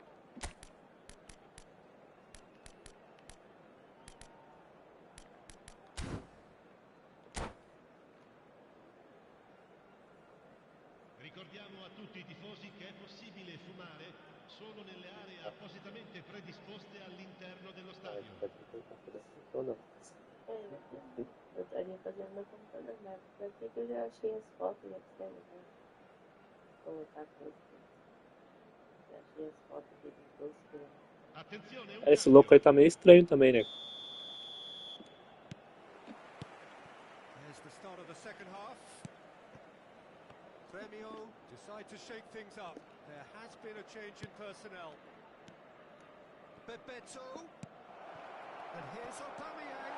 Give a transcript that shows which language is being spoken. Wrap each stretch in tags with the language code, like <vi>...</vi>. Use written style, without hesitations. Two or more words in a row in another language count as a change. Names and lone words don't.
<it>Ricordiamo a tutti i tifosi che è possibile fumare solo nelle aree appositamente predisposte all'interno dello stadio.</it> <pt>Ou não? Eu estaria fazendo meu computador, mas daqui que eu já achei as fotos e etc. Né? Colocar coisa. Já achei as fotos deles dois que</pt> <it>Attenzione, un</it> <pt>Esse</pt> <it>cambio.</it> <pt>louco aí tá meio estranho também, né?</pt> <en>There's the start of the second half. Gremio decide to shake things up. There has been a change in personnel. Bebeto. And here's Aubameyang.</en>